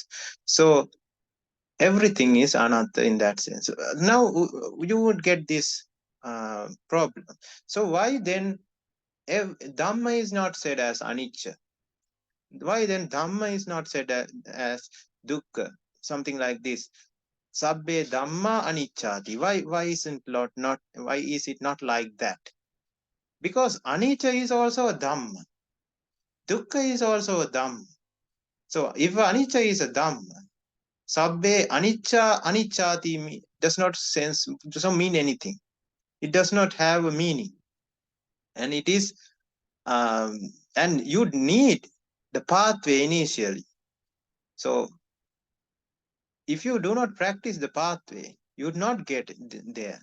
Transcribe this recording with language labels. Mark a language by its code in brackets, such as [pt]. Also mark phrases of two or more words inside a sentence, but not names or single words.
[en] So everything is anatta in that sense. Now you would get this problem. So why then dhamma is not said as anicca? Why then dhamma is not said as dukkha, something like this? [pi] Sabbe dhamma aniccati. [en] Why isn't not why is it not like that? Because anicca is also a dhamma. Dukkha is also a dhamma. So if anicca is a dhamma, [pi] sabbe anicca aniccati [en] does not doesn't mean anything. It does not have a meaning. And it is um, and you need the pathway initially. So if you do not practice the pathway, you would not get there.